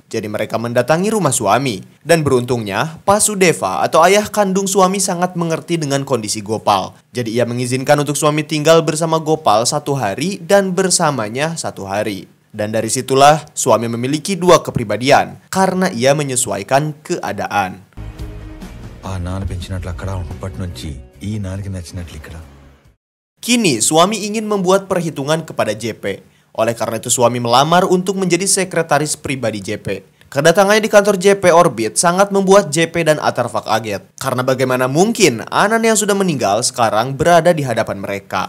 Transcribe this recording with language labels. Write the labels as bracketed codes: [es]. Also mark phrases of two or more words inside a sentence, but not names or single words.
[id] Jadi mereka mendatangi rumah suami. Dan beruntungnya, Pasudeva atau ayah kandung suami sangat mengerti dengan kondisi Gopal. Jadi ia mengizinkan untuk suami tinggal bersama Gopal 1 hari dan bersamanya 1 hari. Dan dari situlah suami memiliki 2 kepribadian karena ia menyesuaikan keadaan. [te] ఆ నాన్న పెంచినట్లు అక్కడ ఉన్నప్పటి నుంచి ఈ నాన్నకి నచ్చినట్లు ఇక్కడ [id] Kini suami ingin membuat perhitungan kepada JP. Oleh karena itu suami melamar untuk menjadi sekretaris pribadi JP. Kedatangannya di kantor JP Orbit sangat membuat JP dan Atharva kaget. Karena bagaimana mungkin Anan yang sudah meninggal sekarang berada di hadapan mereka.